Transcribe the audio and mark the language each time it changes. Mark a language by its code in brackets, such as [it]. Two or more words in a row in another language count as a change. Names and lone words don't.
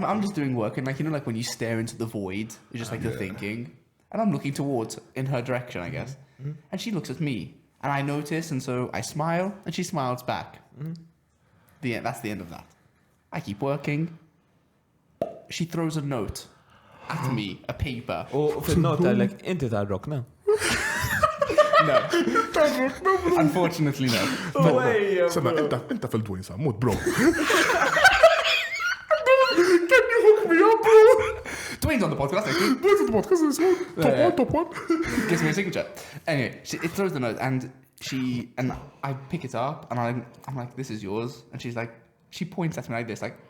[en] I'm just doing work, and like like when you stare into the void, it's just like you're thinking, and I'm looking towards in her direction, I guess, and she looks at me, and I notice, and so I smile, and she smiles back. That's the end of that. I keep working. She throws a note at me, a paper. [mt] U fil-nota, like, inti ta' Ir-Rokna. [en] No. Unfortunately, no. [mt] Sena, inta fil-Dwayne Sammut, [en] bro. Can you hook me up, bro? Dwayne's on the podcast, actually. Where's the podcast? It's one, top one. Gives me a signature. Anyway, it throws the note, and I pick it up, and I'm like, this is yours. And she's like, she points at me like this, like,